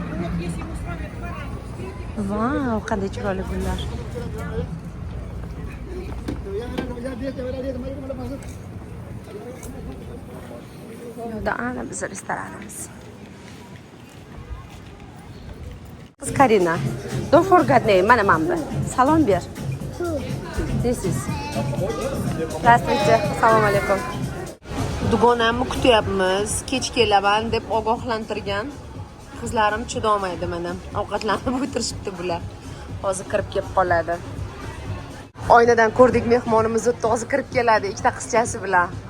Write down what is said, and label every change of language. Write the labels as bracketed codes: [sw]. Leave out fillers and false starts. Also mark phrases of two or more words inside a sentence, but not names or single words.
[uz] Vau, qanday chiroyli gullar. Yo'da ana biz restoranimiz. [en] Qiz Karina, don't forget name. [uz] Mana bu. Salom ber. [en] This is. [ru] Здравствуйте. [uz] Assalomu alaykum. Dugonamni kutyapmiz. Kech kelaman deb ogohlantirgan. Qizlarim chidolmaydi mana. Ovqatlanib o'tirishibdi bular. Hozir kirib kelib qoladi. Oynadan ko'rdik mehmonimiz hozir kirib keladi ikkita qizchasi bilan.